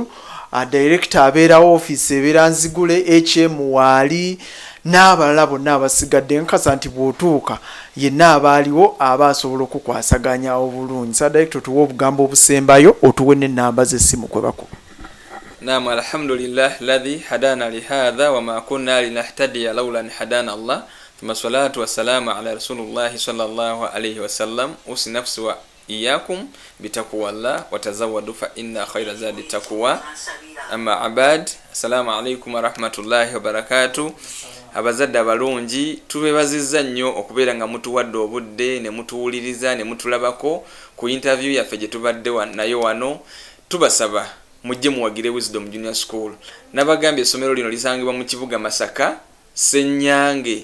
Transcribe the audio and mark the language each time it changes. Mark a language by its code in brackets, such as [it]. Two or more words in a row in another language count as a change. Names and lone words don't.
[lg] Director abeera office ebeera Nzigule HM waali n'abalala bonna abasigadde nkasa nti bw'otuuka yenna abaaliwo aba asobola okukwasaganya obulungi. Sa Director tuwa obugambo obusembayo otuwe n'ennamba z'essimu kwe bakuba. Naam, [ar] الحمد لله الذي هدانا لهذا وما كنا لنهتدي لولا أن هدانا الله. ثم الصلاة والسلام على رسول الله صلى الله عليه وسلم. أوصي نفسي وإياكم بتقوى الله وتزودوا فإن خير زاد التقوى. أما عباد السلام عليكم ورحمة الله وبركاته. [lg] Abazadde abalungi tubebazizza nnyo okubeera nga mutuwadde obudde ne mutuwuliriza ne mutulabako ku interview yaffe gye tubadde nayo wano. Tubasaba mujje muwagire Wisdom Junior School. Nabagambye essomero lino lisangibwa mu kibuga Masaka Ssenyange.